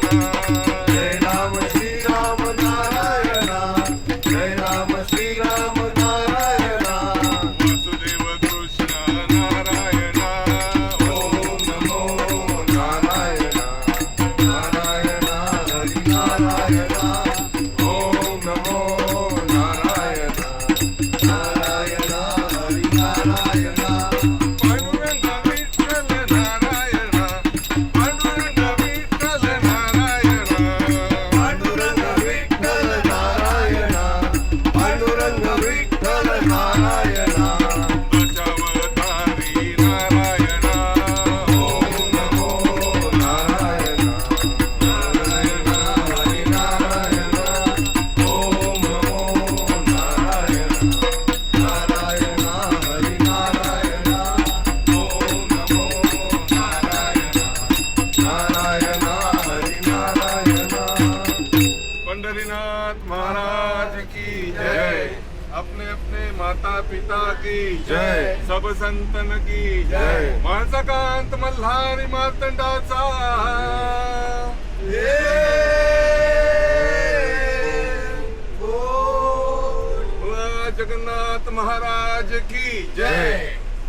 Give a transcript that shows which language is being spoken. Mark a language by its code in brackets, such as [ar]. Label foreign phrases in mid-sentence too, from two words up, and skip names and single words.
[mr] जय राम श्रीराम नारायणा जय राम श्रीराम नारायणा वसुदेव कृष्ण नारायण [sa] ओम नमो नारायणा नारायणा हरी नारायणा ओम नमो नारायणा नारायणा हरी नारायणा [mr] पांडुरंग विठ्ठल नारायण पांडुरंग विठ्ठल नारायण पांडुरंग विठ्ठल नारायणा पांडुरंग विठ्ठल नारायणा दशावतारी नारायणा [sa] ओम नमो नारायणा नारायणा हरी नारायणा ओम नमो नारायणा नारायणा हरी नारायणा ओम नमो नारायणा नारायणा हरी नारायणा [hi] पंढरीनाथ महाराज की जय। अपने अपने माता पिता की जय। सब संतन की जय। [mr] माणसाकांत मल्हारी मार्तंडाचा [hi] जगन्नाथ महाराज की जय।